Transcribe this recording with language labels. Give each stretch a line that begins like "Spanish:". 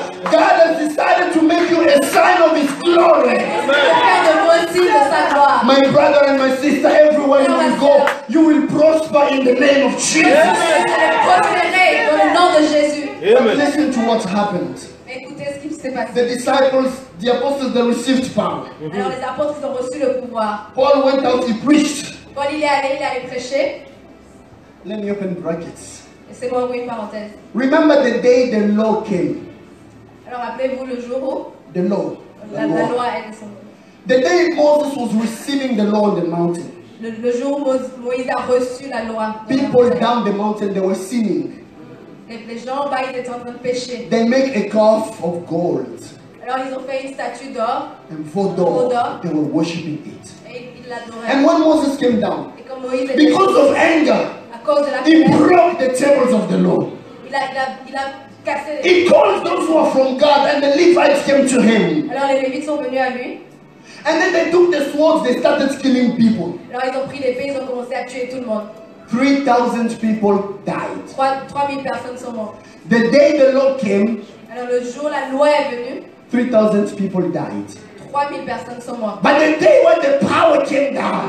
English: God has decided to make you a sign of His glory.
French: Le Père de voici de sa gloire.
English: My brother and my sister, everywhere you will go, you will prosper in the name of Jesus.
French: Prospérer dans le nom de Jésus.
English: But listen to what happened.
French: Écoutez ce qui s'est passé.
English: The disciples, the apostles, they received power.
French: Alors les apôtres ils ont reçu le pouvoir.
English: Paul went out, he preached.
French: Paul il est allé prêcher.
English: Let me open brackets.
French: Laissez-moi ouvrir une parenthèse.
English: Remember the day the law came.
French: Alors rappelez-vous le jour où
English: The law.
French: la loi est descendue.
English: The day Moses was receiving the law on the mountain.
French: Le jour où Moïse a reçu la loi.
English: People down the mountain, they were sinning.
French: Les gens bas ils étaient en train de pécher.
English: They make a calf of gold.
French: Alors ils ont fait une statue d'or
English: And Vodor, they were worshipping it.
French: et ils l'adoraient.
English: And when Moses came down,
French: Et comme Moïse était
English: because of anger,
French: à cause de la
English: he
French: colère,
English: broke the tables of the law.
French: il a cassé les...
English: He called those who are from God, and the Levites came to him.
French: Alors les Lévites sont venus à lui.
English: And then they took the swords, they started killing people.
French: Alors ils ont pris l'épée, ils ont commencé à tuer tout le monde.
English: 3,000 people died.
French: 3000 personnes sont mortes.
English: The day the law came,
French: Alors le jour la loi est venue,
English: 3,000 people died.
French: 3000 personnes sont mortes.
English: But the day when the power came down,